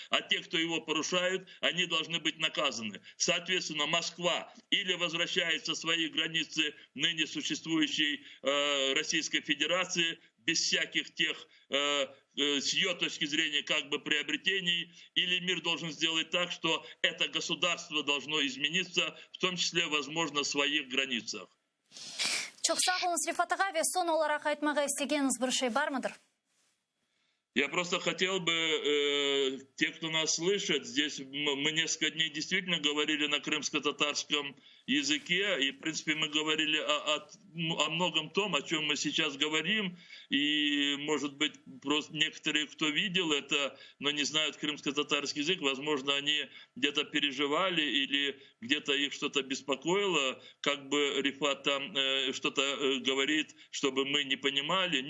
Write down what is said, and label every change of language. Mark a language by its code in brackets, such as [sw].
[ru] А те, кто его порушают, они должны быть наказаны. Соответственно, Москва или возвращается в свои границы ныне существующей Российской Федерации, без всяких тех, с ее точки зрения, как бы приобретений, или мир должен сделать так, что это государство должно измениться, в том числе, возможно, в своих границах. [crh] Çok sağ olun Rifat ağa ve son olarak aytmağa istediğiniz bir şey var mıdır? [ru] Я просто хотел бы, те, кто нас слышит, здесь мы несколько дней действительно говорили на крымско-татарском языке, и, в принципе, мы говорили о многом том, о чем мы сейчас говорим, и, может быть, просто некоторые, кто видел это, но не знают крымско-татарский язык, возможно, они где-то переживали или где-то их что-то беспокоило, как бы Рифат там что-то говорит, чтобы мы не понимали.